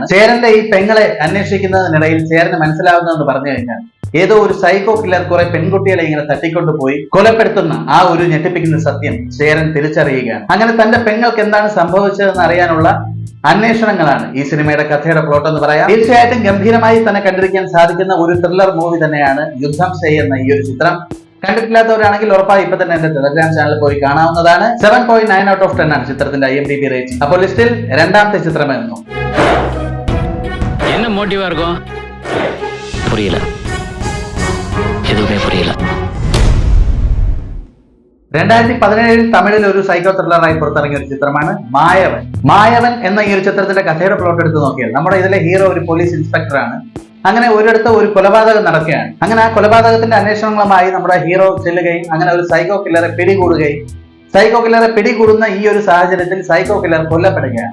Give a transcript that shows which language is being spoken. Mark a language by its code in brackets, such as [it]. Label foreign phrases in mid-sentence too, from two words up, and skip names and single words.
[ml] ചേരന്റെ ഈ പെങ്ങളെ അന്വേഷിക്കുന്നതിനിടയിൽ ചേരന് മനസ്സിലാവുന്നതെന്ന് പറഞ്ഞു കഴിഞ്ഞാൽ ഏതോ ഒരു [en] psycho killer [ml] കുറെ പെൺകുട്ടികളെ ഇങ്ങനെ തട്ടിക്കൊണ്ടുപോയി കൊലപ്പെടുത്തുന്ന ആ ഒരു ഞെട്ടിപ്പിക്കുന്ന സത്യം ചേരൻ തിരിച്ചറിയുകയാണ്. അങ്ങനെ തന്റെ പെങ്ങൾക്ക് എന്താണ് സംഭവിച്ചതെന്ന് അറിയാനുള്ള അന്വേഷണങ്ങളാണ് ഈ സിനിമയുടെ കഥയുടെ പ്ലോട്ട് എന്ന് പറയാം. തീർച്ചയായിട്ടും ഗംഭീരമായി തന്നെ കണ്ടിരിക്കാൻ സാധിക്കുന്ന ഒരു [en] thriller movie [ml] തന്നെയാണ് യുദ്ധം സേ എന്ന ഈ ഒരു ചിത്രം. കണ്ടിട്ടില്ലാത്തവരാണെങ്കിൽ ഉറപ്പായി ഇപ്പൊ തന്നെ എന്റെ ടെലഗ്രാം ചാനലിൽ പോയി കാണാവുന്നതാണ്. 7.9 [en] out of [ml] 10 ആണ് ചിത്രത്തിന്റെ IMDb റേറ്റിംഗ്. അപ്പോൾ ലിസ്റ്റിൽ രണ്ടാമത്തെ ചിത്രമായിരുന്നു. [ta] என்ன மோட்டிவா இருக்கும் புரியல எதுவுமே புரியல. [ml] 2017 തമിഴിൽ ഒരു [en] psycho thriller [ml] പുറത്തിറങ്ങിയ ഒരു ചിത്രമാണ് മായവൻ. മായവൻ എന്ന ഈ ഒരു ചിത്രത്തിന്റെ കഥയുടെ പ്ലോട്ട് എടുത്ത് നോക്കിയാൽ നമ്മുടെ ഇതിലെ ഹീറോ ഒരു [en] police inspector. [ml] അങ്ങനെ ഒരിടത്ത് ഒരു കൊലപാതകം നടക്കുകയാണ്. അങ്ങനെ ആ കൊലപാതകത്തിന്റെ അന്വേഷണങ്ങളുമായി നമ്മുടെ ഹീറോ ചെല്ലുകയും അങ്ങനെ ഒരു [en] psycho killer [ml] പിടികൂടുകയും [en] psycho killer [ml] പിടികൂടുന്ന ഈ ഒരു സാഹചര്യത്തിൽ [en] psycho killer [ml] കൊല്ലപ്പെടുകയാണ്.